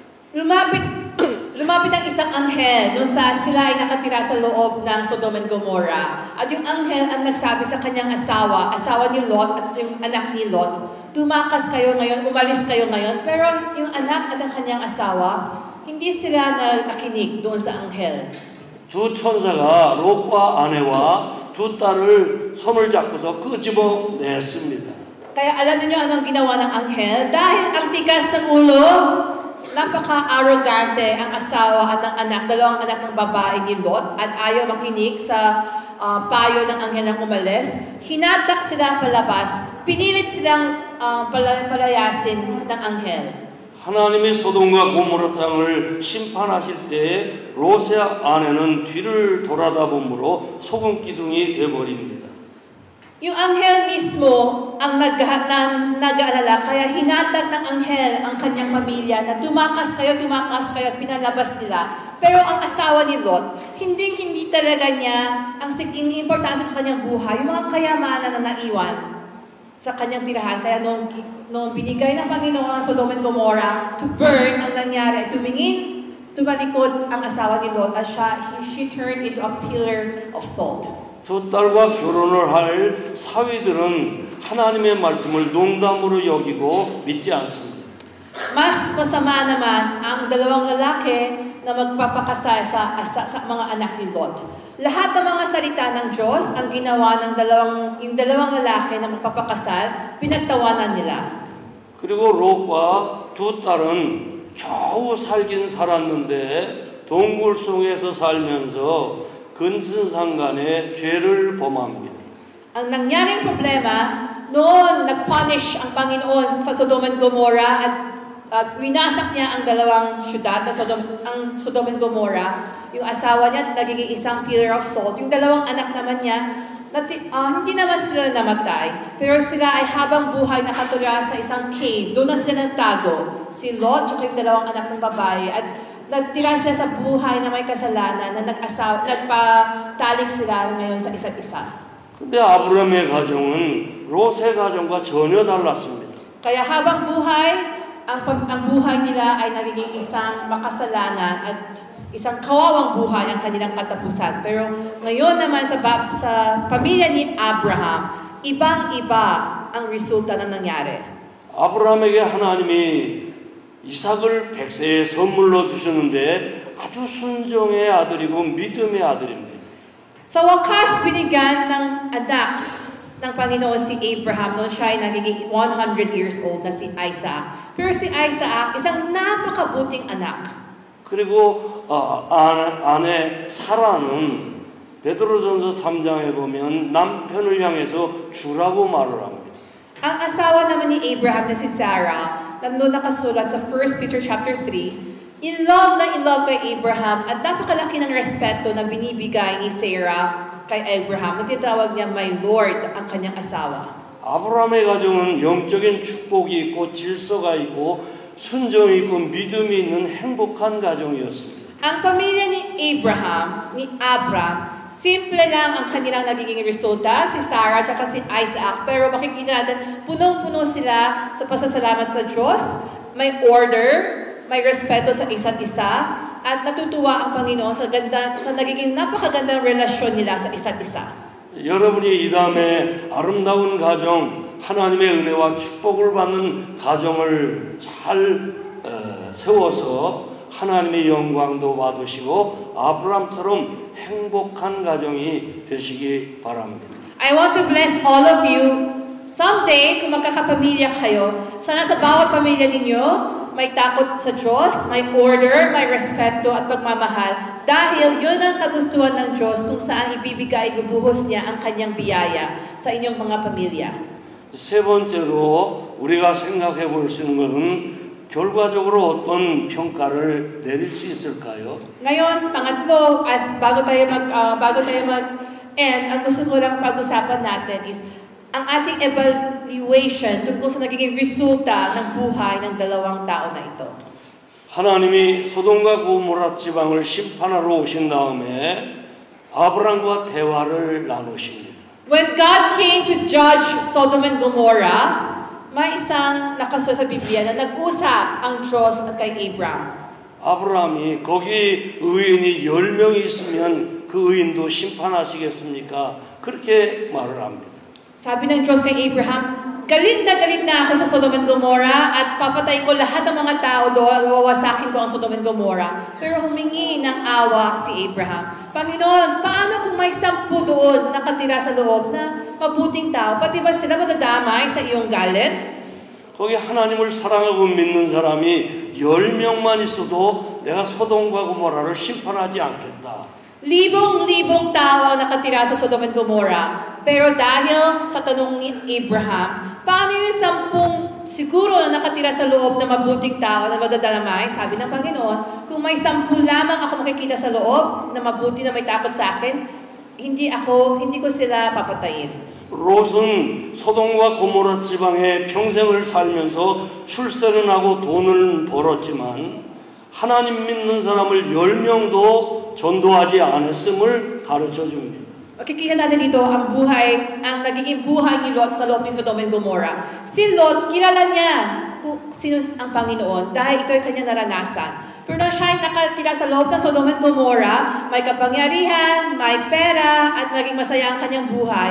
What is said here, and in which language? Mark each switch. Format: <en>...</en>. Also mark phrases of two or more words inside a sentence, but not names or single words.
<tl>Lumapit ang isang anghel nung sila ay nakatira sa loob ng Sodom and Gomorrah. At yung anghel ang nagsabi sa kanyang asawa ni Lot at yung anak ni Lot, tumakas kayo ngayon, umalis kayo ngayon. Pero yung anak at ang kanyang asawa, hindi sila nakinig doon sa anghel.</tl> <ko>두 천사가 롯과 아내와 두 딸을 손을 잡고서 끄집어냈습니다.</ko> <tl>Kaya alam niyo anong ginawa ng anghel? Dahil ang tigas ng ulo, napaka-arrogante ang asawa at ang anak, dalawang anak ng babae ni Lot, at ayaw makinig sa payo ng anghel ng umalis. Hinatak sila palabas, pinilit silang palayasin ng anghel.</tl> <ko>하나님이 소돔과 고모라 땅을 심판하실 때 롯의 아내는 뒤를 돌아다 보므로 소금 기둥이 되어버립니다.</ko> <tl>Yung anghel mismo ang nag-aalala, kaya hinatag ng anghel ang kanyang pamilya na tumakas kayo at pinalabas nila. Pero ang asawa ni Lot, hindi talaga niya ang importansya sa kanyang buhay, yung mga kayamanan na naiwan sa kanyang tirahan. Kaya nung binigay ng Panginoon ang Sodom and Gomorrah</tl> <en>to burn,</en> <tl>ang nangyari, tumalikod ang asawa ni Lot at</tl> <en>she turned into a pillar of salt.</en> <ko>두 딸과 결혼을 할 사위들은 하나님의 말씀을 농담으로 여기고 믿지 않습니다.</ko> <tl>Mas masama naman ang dalawang lalaki na magpapakasal sa mga anak ni Lot. Lahat ng mga salita ng Diyos ang ginawa ng dalawang lalaki na magpapakasal, pinagtawanan nila.</tl> <ko>그리고 롯과 두 딸은 겨우 살긴 살았는데 동굴 속에서 살면서 근신상간의 죄를 범합니다.</ko> <tl>Ang nangyaring problema, noon nag-punish ang Panginoon sa Sodom and Gomorrah at winasak niya ang dalawang syudad na Sodom and Gomorrah. Yung asawa niya nagiging isang</tl> <en>pillar of salt.</en> <tl>Yung dalawang anak naman niya, hindi naman sila namatay, pero sila ay habang buhay nakatira sa isang cave. Doon na sila nagtago. Si Lot at yung dalawang anak ng babae. At nagtira sila sa buhay na may kasalanan na nagpatalik sila ngayon sa isa't isa.</tl> <ko>근데 아브라함의 가정은 롯의 가정과 전혀 달랐습니다.</ko> <tl>Kaya habang buhay, ang buhay nila ay nagiging isang makasalanan at isang kawawang buhay ang kanilang katapusan. Pero ngayon naman sa pamilya ni Abraham, ibang-iba ang resulta na nangyari.</tl> <ko>아브라함에게 하나님이 이삭을 100세의 선물로 주셨는데 아주 순종의 아들이고 믿음의 아들입니다.</ko> <tl>Sa wakas, binigyan ng anak ng Panginoon si Abraham noon siya ay nagiging</tl> <en>100 years old</en> <tl>na si Isaac. Pero si Isaac, isang napakabuting anak.</tl> <ko>그리고 아내 사라는 베드로전서 3장에 보면 남편을 향해서 주라고 말을 합니다.</ko> <tl>Ang asawa naman ni Abraham na si Sarah, nandun nakasulat sa 1 Peter chapter 3,</tl> <en>in love</en> <tl>kay Abraham at napakalaki ng respeto na binibigay ni Sarah kay Abraham. Natitawag niya,</tl> <en>my Lord,</en> <tl>ang kanyang asawa.</tl> <ko>아브라함의 가정은 영적인 축복이 있고 질서가 있고 순종이 있고 믿음이 있는 행복한 가정이었습니다.</ko> <tl>Ang pamilya ni Abraham, simple lang ang kanilang nagiging resulta, si Sarah at si Isaac. Pero makikita natin, punong-puno sila sa pasasalamat sa Diyos, may order, may respeto sa isa't isa, at natutuwa ang Panginoon sa nagiging napakagandang relasyon nila sa isa't isa.</tl> <ko>여러분이 이 다음에 아름다운 가정, 하나님의 은혜와 축복을 받는 가정을 잘 세워서 하나님의 영광도 받으시고 아브라함처럼 행복한 가정이 되시기 바랍니다.</ko> <en>I want to bless all of you. Someday,</en> <tl>kung magkakapamilya kayo, sana sa bawat pamilya ninyo, may takot sa Diyos, may order, may respeto at pagmamahal. Dahil yun ang kagustuhan ng Diyos kung saan ibibigay, ibubuhos niya ang kanyang biyaya sa inyong mga pamilya.</tl> <ko>세 번째로 우리가 생각해 볼 수 있는 것은 결과적으로 어떤 평가를 내릴 수 있을까요?</ko> <tl>Ngayon, pangatlo, bago tayo mag-end, ang gusto ko lang pag-usapan natin is ang ating evaluation tungkol sa nagiging resulta ng buhay ng dalawang tao na ito.</tl> <ko>하나님이 소돔과 고모라 지방을 심판하러 오신 다음에 아브람과 대화를 나누십니다.</ko> <en>When God came to judge Sodom and Gomorrah,</en> <tl>may isang nakasulat sa Biblia na nag-usap ang Diyos at kay Abraham.</tl> <ko>아브라함이 거기 의인이 10명이 있으면 그 의인도 심판하시겠습니까? 그렇게 말을 합니다.</ko> <tl>Sabi ng Diyos kay Abraham, galit na ako sa Sodom and Gomorrah at papatay ko lahat ng mga tao doon, wawasakin ko ang Sodom and Gomorrah. Pero humingi ng awa si Abraham. Panginoon, paano kung may 10 doon nakatira sa loob na mabuting tao? Pati ba sila madadamay sa iyong galit?</tl> <ko>거기 하나님을 사랑하고 믿는 사람이 10명만 있어도 내가 소돔과 고모라를 심판하지 않겠다.</ko> <tl>Libong-libong tao ang nakatira sa Sodom and Gomorrah. Pero dahil sa tanong ni Abraham, paano yung 10 siguro na nakatira sa loob na mabuting tao na madadalamay? Sabi ng Panginoon, kung may 10 lamang ako makikita sa loob na mabuti na may takot sa akin, hindi ko sila papatayin.</tl> <ko>롯은 소돔과 고모라 지방에 평생을 살면서 출세는 하고 돈을 벌었지만 하나님 믿는 사람을 10명도 전도하지 않았음을 가르쳐 줍니다.</ko> <tl>Makikita natin dito ang nagiging buhay ni Lot sa loob ng Sodom and Gomorrah. Si Lot, kilala niya kung sino ang Panginoon dahil ito ay kanyang naranasan. Pero nang siya ay nakatira sa loob ng Sodom and Gomorrah, may kapangyarihan, may pera, at naging masaya ang kanyang buhay.</tl>